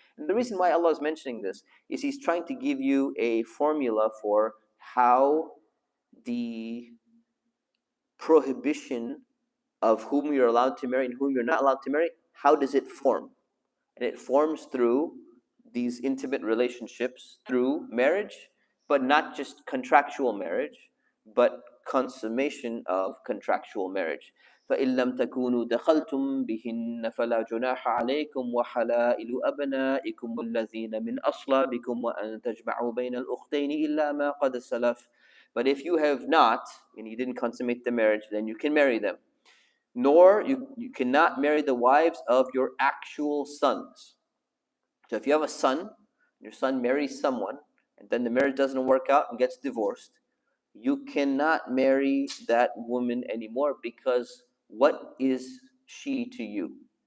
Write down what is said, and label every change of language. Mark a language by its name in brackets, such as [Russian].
[English] And the reason why Allah is mentioning this is He's trying to give you a formula for how the prohibition of whom you're allowed to marry and whom you're not allowed to marry, how does it form? And it forms through these intimate relationships, through marriage, but not just contractual marriage, but consummation of contractual marriage. [Arabic] فإن لم تكونوا دخلتم بهن فلا جناح عليكم وحلائل أبنائكم الذين من أصلابكم وأن تجمعوا بين الأختين إلا ما قد سلف. [English] But if you have not, and you didn't consummate the marriage, then you can marry them. Nor you cannot marry the wives of your actual sons. So if you have a son, your son marries someone, and then the marriage doesn't work out and gets divorced, you cannot marry that woman anymore, because what is she to you?